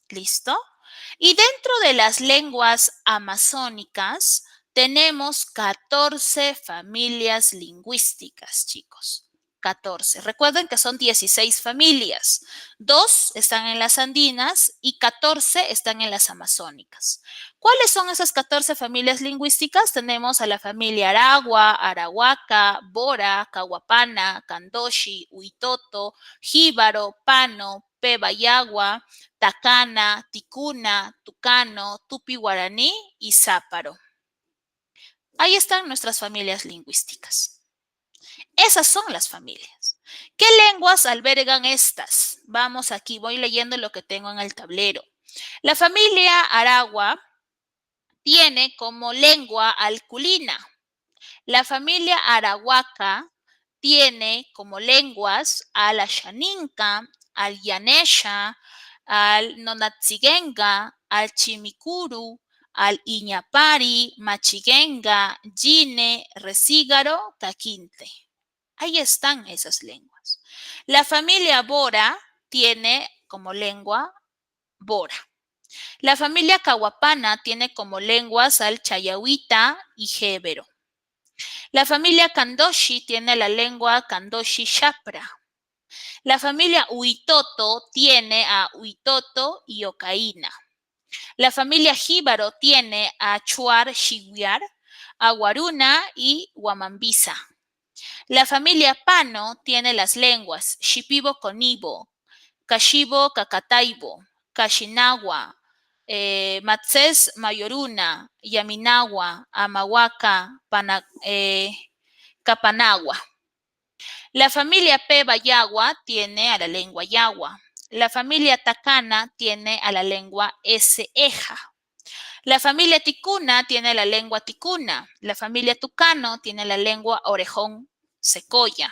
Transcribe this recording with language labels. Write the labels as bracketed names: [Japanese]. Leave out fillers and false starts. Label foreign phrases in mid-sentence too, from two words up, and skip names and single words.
[Spanish] Y dentro de las lenguas amazónicas tenemos 14 familias lingüísticas, chicos. 14. Recuerden que son 16 familias. 2 están en las andinas y 14 están en las amazónicas. ¿Cuáles son esas 14 familias lingüísticas? Tenemos a la familia Aragua, Arahuaca, Bora, Cahuapana, Candoshi, Huitoto, Jíbaro, Pano, Pebayagua, Tacana, Ticuna, Tucano, Tupi-Guaraní y Záparo. Ahí están nuestras familias lingüísticas. Esas son las familias. ¿Qué lenguas albergan estas? Vamos aquí, voy leyendo lo que tengo en el tablero. La familia Aragua tiene como lengua alculina. La familia Arahuaca tiene como lenguas al Ashaninka, al Yanesha, al Nonatsigenga, al Chimicuru, al Iñapari, Machiguenga, Yine, Resígaro, Caquinte. Ahí están esas lenguas. La familia Bora tiene como lengua Bora. La familia Cahuapana tiene como lenguas al Chayahuita y Jébero. La familia Candoshi tiene la lengua Candoshi Shapra. La familia Huitoto tiene a Huitoto y Ocaína. La familia Jíbaro tiene a Chuar Shiguiar, a Guaruna y Huamambisa. La familia Pano tiene las lenguas Shipibo Conibo, Kashibo Cacataibo, Kashinagua, Matzés Mayoruna, Yaminagua, Amahuaca, Capanagua. La familia Pebayagua tiene a la lengua Yagua. La familia Tacana tiene a la lengua Eja. La familia Ticuna tiene la lengua Ticuna. La familia Tucano tiene la lengua Orejón Secoya.